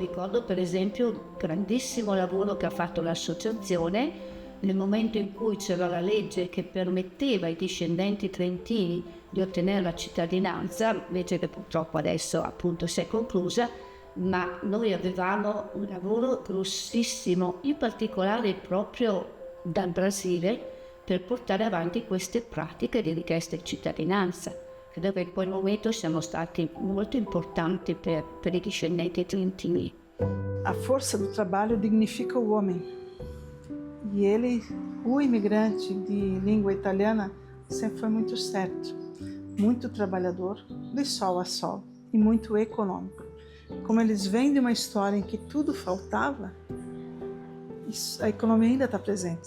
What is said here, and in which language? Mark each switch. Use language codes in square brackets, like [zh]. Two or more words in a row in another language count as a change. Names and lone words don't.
[it] Ricordo per esempio il grandissimo lavoro che ha fatto l'associazione nel momento in cui c'era la legge che permetteva ai discendenti trentini di ottenere la cittadinanza, legge che purtroppo adesso appunto si è conclusa, ma noi avevamo un lavoro grossissimo, in particolare proprio dal Brasile, per portare avanti queste pratiche di richiesta di cittadinanza. Credo che in quel momento siamo stati molto importanti per i discendenti trentini. [pt] A força do trabalho dignifica o homem. E ele, o imigrante de língua italiana, sempre foi muito certo, muito trabalhador, de sol a sol, e muito econômico. Como eles vêm de uma história em que tudo faltava, a economia ainda está presente.